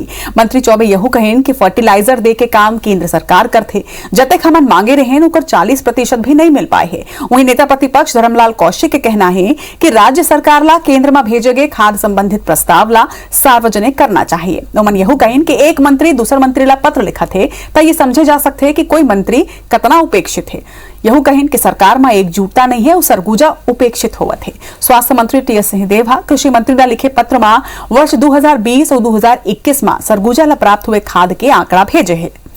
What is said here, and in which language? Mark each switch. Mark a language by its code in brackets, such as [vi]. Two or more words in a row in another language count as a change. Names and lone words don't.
[hne] मंत्री चौबे यहू कहेन कि फर्टिलाइजर दे के काम केंद्र सरकार करते जब तक हमन मांगे रहे उकर 40% भी नहीं मिल पाए है। वहीं नेता प्रतिपक्ष धर्मलाल कौशिक के कहना है कि राज्य सरकार ला केंद्र में भेजे गए खाद संबंधित प्रस्ताव ला सार्वजनिक करना चाहिए। उमन यहू कहेन कि एक मंत्री दूसर मंत्री ला पत्र लिखा थे तो ये समझे जा सकते है कि कोई मंत्री कतना उपेक्षित है। यहू कहेन कि सरकार में एकजुटता नहीं है, सरगुजा उपेक्षित होवत है। स्वास्थ्य मंत्री TS सिंहदेव कृषि मंत्री ला लिखे पत्र में वर्ष 2020 और 2021 में सरगुजा ला प्राप्त हुए खाद के आंकड़ा भेजे है।